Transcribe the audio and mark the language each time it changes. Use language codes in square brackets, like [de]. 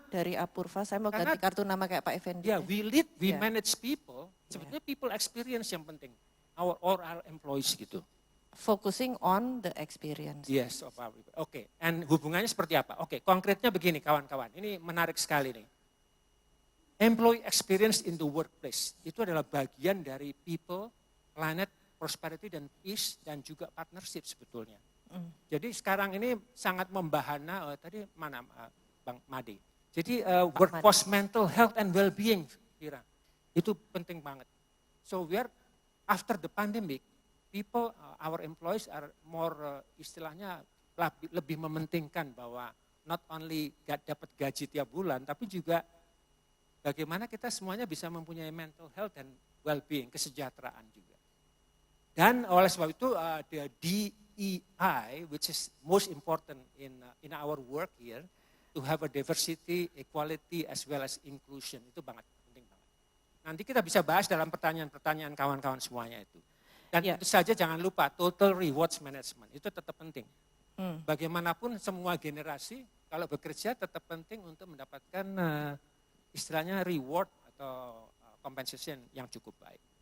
[id] dari Apurva saya mau ganti kartu nama kayak Pak Effendi. [en] Ya, we lead, we manage people. [id] Sebetulnya people experience yang penting. [en] Our employees [id] gitu. [en] Focusing on the experience. Yes, of our people. [id] Oke, and hubungannya seperti apa? Oke, konkretnya begini kawan-kawan. Ini menarik sekali nih. Employee experience [en] in the workplace [id] itu adalah bagian dari people, planet, prosperity dan peace dan juga partnership sebetulnya. Jadi sekarang ini sangat membahana tadi mana Bang Made. Jadi workforce mental health and well-being, Kira. Itu penting banget. [en] So we are after the pandemic, people, our employees are more [id] istilahnya lebih mementingkan bahwa [en] not only [id] dapat gaji tiap bulan, tapi juga bagaimana kita semuanya bisa mempunyai mental health dan well-being, kesejahteraan juga. Dan oleh sebab itu the DEI, [en] which is most important in our work here, to have [id] a diversity, equality, as well as inclusion, itu penting banget. Nanti kita bisa bahas dalam pertanyaan-pertanyaan kawan-kawan semuanya itu. Dan itu saja jangan lupa, total rewards management, itu tetap penting. Bagaimanapun semua generasi, kalau bekerja tetap penting untuk mendapatkan istilahnya reward atau compensation yang cukup baik.